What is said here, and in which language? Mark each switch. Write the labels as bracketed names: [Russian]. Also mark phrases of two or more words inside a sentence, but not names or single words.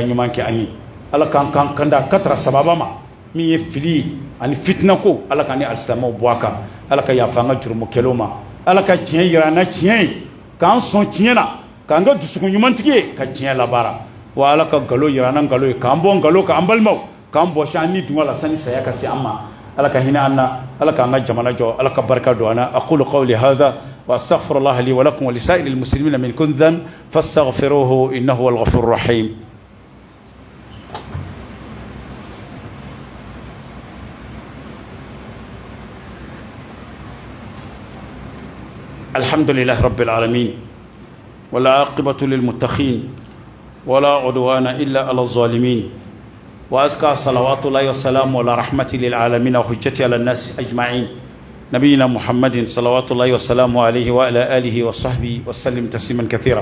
[Bambara] ɲuman kɛ an ye ala k'an kanda ka tara sababa ma min ye fili ye ani fitina ko ala ka ni alisilamɛw bɔ a kan ala ka yafa an ka jurumukɛlaw ma ala ka tiɲɛ yira an na tiɲɛ ye k'an sɔn tiɲɛ na k'an ka dusukun ɲumantigi ye ka tiɲɛ labaara wa ala ka nkalon yira an na nkalon ye k'an bɔ nkalon kan an balimaw k'an bɔsi an ni dungɔ la sani saya ka se an ma ala ka hinɛ an na ala k'an ka jamana jɔ ala ka barika don an na [Arabic] أقول قولي هذا وأستغفر الله لي ولكم ولسائر المسلمين من كل ذنب فاستغفروه إنه هو الغفور الرحيم. الحمد لله رب العالمين ولا عاقبة للمتقين ولا عدوان إلا على الظالمين وأزكى صلوات الله وسلامه على رحمة للعالمين وحجته على الناس أجمعين نبينا محمد صلوات الله وسلامه عليه وعلى آله وصحبه وسلم تسليما كثيرا.